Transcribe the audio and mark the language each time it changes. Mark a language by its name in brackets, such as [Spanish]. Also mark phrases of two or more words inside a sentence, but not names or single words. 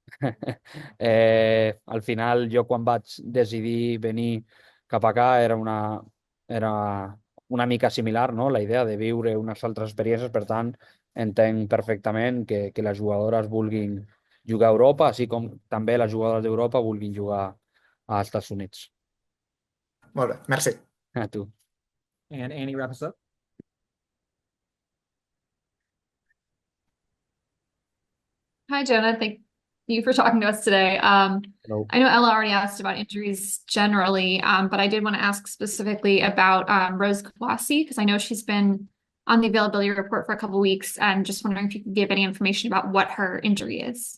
[Catalan] Al final, jo quan vaig decidir venir cap acá era una mica similar, no? La idea de viure unes altres experiències, per tant, entenc perfectament que les jugadores vulguin jugar a Europa, així com també les jugadores d'Europa vulguin jugar als Estats Units. Molt bé, merci. A tu. [English] And Annie, wrap us up. Hi, Jonah. Thank you for talking to us today. Hello. I know Ella already asked about injuries generally, but I did want to ask specifically about Rose Kawasi, because I know she's been on the availability report for a couple of weeks, and just wondering if you could give any information about what her injury is.